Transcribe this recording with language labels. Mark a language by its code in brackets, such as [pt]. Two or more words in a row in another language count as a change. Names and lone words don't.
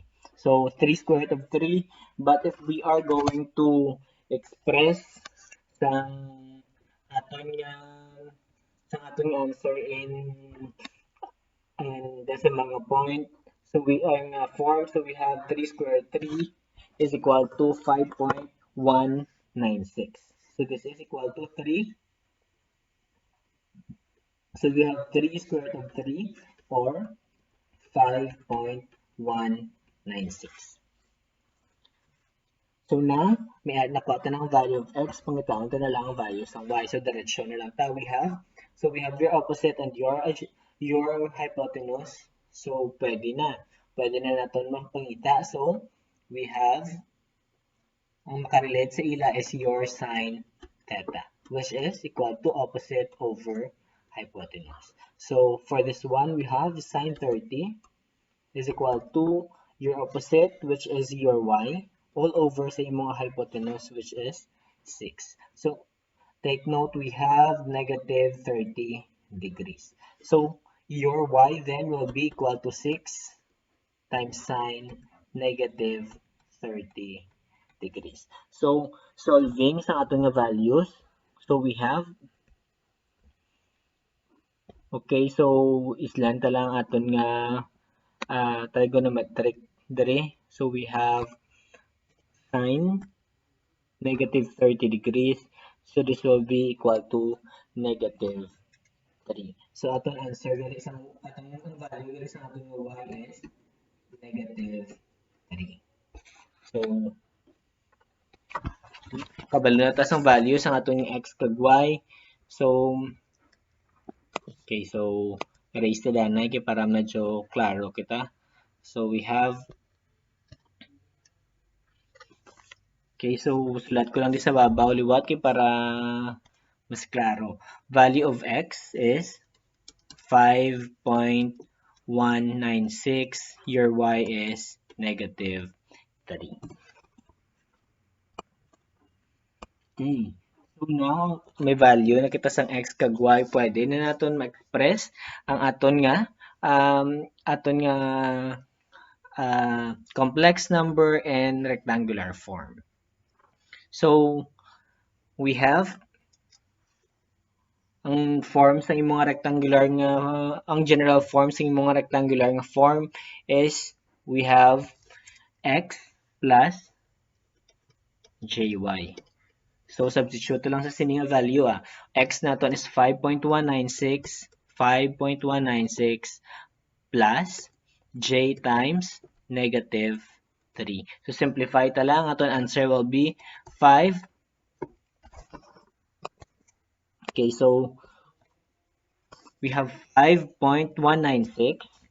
[en] So 3 square root of 3, but if we are going to express [hil] sang aton nga sang aton nga [en] answer in decimal point, so we are nga form, so we have 3 square root 3 is equal to 5.196. So this is equal to 3. So we have 3 square root of 3 or 5.196. So now, [hil] may add na ko ng [en] value of x, [hil] pangitaon na lang ang values ng y. So diretsyon na lang ta we have. [en] So we have your opposite and your hypotenuse. [hil] So pwede na. Pwede na natin magpangita. [en] So we have, [hil] ang makarelate sa ila [en] is your sine theta, which is equal to opposite over hypotenuse. So for this one, we have sine 30 is equal to your opposite, which is your y, all over [hil] sa imong [en] hypotenuse, which is 6. So take note, we have negative 30 degrees. So your y then will be equal to 6 times sine negative 30 degrees. [hil] So solving sa aton nga values, so we have, okay, so islan ta lang aton nga trigonometric dere. [en] So we have sine negative 30 degrees. So this will be equal to negative 3. [hil] So atong answer dere sa atong value dere sa atong y [en] is negative 3. [hil] So kabalo na ta sang value sa atong x kag y. So okay, so erase ta danay kay para medyo klaro kita. So we have, okay, so sulat ko lang di sa babaw liwat kay para mas klaro. [en] Value of x is 5.196. Your y is negative 3. Okay. So now, [hil] may value na kita sang x kag y, pwede na naton ma-express ang aton nga [en] complex number and rectangular form. So we have [hil] ang form sa imong rectangular nga, ang [en] general form [hil] sa imong rectangular nga [en] form is we have x plus jy. [hil] So substitute lang sa sining value x naton is 5.196 [en] plus j times negative 3. [hil] So simplify ta lang, aton [en] answer will be 5. Okay, so we have 5.196.